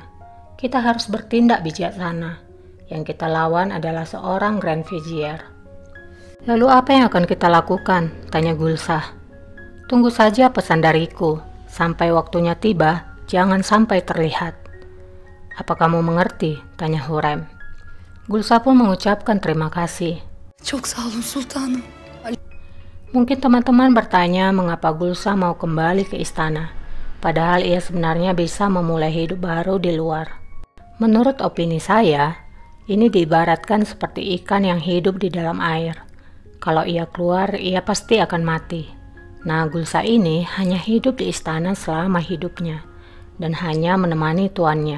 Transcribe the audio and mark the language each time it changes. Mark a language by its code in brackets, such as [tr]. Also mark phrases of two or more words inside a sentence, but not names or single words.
[id] Kita harus bertindak bijaksana. Yang kita lawan adalah seorang [en] Grand Vizier. [id] Lalu apa yang akan kita lakukan? Tanya Gulsa. Tunggu saja pesan dariku. Sampai waktunya tiba, jangan sampai terlihat. Apa kamu mengerti? Tanya Hurrem. Gulsa pun mengucapkan terima kasih. [tr] Çok sağ olun sultanım. [id] Mungkin teman-teman bertanya mengapa Gulsa mau kembali ke istana. Padahal ia sebenarnya bisa memulai hidup baru di luar. Menurut opini saya, ini diibaratkan seperti ikan yang hidup di dalam air. Kalau ia keluar, ia pasti akan mati. Nah, Gulsa ini hanya hidup di istana selama hidupnya dan hanya menemani tuannya.